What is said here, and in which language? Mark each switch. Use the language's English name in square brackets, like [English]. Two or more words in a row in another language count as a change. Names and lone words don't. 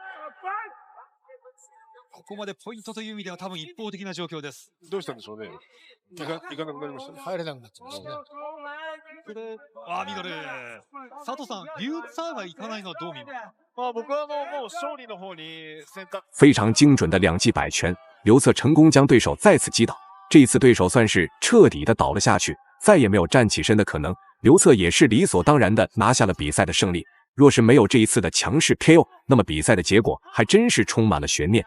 [Japanese] ここまでポイントという意味では多分一方的な状況です。どうしたんでしょうね。いかなくなりましたね。入れなくなっちゃいましたね。ミドル。佐藤さん、リューツァーがいかないのはどう見ますか？僕はもう勝利の方に選択。 [Chinese] 非常精准的2记摆拳，刘策成功将对手再次击倒。这一次对手算是彻底的倒了下去，再也没有站起身的可能。刘策也是理所当然的拿下了比赛的胜利。若是没有这一次的强势 KO， 那么比赛的结果还真是充满了悬念。